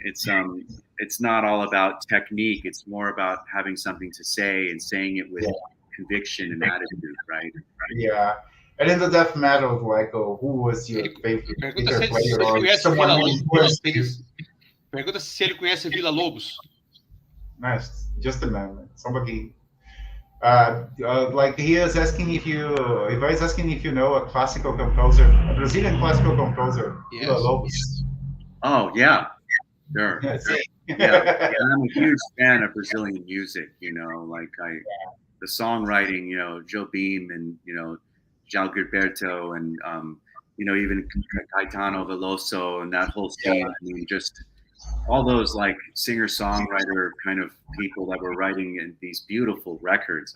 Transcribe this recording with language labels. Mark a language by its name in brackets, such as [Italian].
[English] It's not all about technique. It's more about having something to say and saying it with conviction and attitude, right? Yeah. And in the death metal, like, who was your favorite player or someone who influenced you? [Portuguese] Pergunta se ele conhece Villa Lobos. [English] Nice. Just a moment. Somebody, like he is asking if he's asking if you know a classical composer, a Brazilian classical composer, Villa Lobos. Oh yeah, sure. Yeah, I'm a huge fan of Brazilian music. Like the songwriting, Joe Beam and João Gilberto and even Caetano Veloso and that whole scene. I mean, just all those like singer-songwriter kind of people that were writing in these beautiful records.